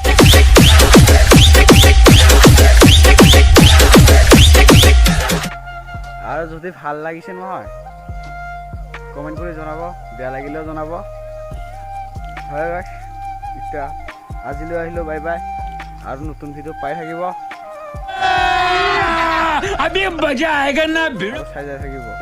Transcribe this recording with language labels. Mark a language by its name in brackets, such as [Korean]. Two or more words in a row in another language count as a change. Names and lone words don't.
[Assamese] আৰু যদি ভাল লাগিছে নহয় কমেণ্ট কৰি জনাব বেয়া লাগিলেও জনাব হয় গাইছ এতিয়া আজিলৈ আহিলোঁ [English] bye bye [Assamese] আৰু নতুন ভিডিঅ' পাই থাকিব [Hindi] अभी मजा आएगा ना [Assamese] চাই যাই থাকিব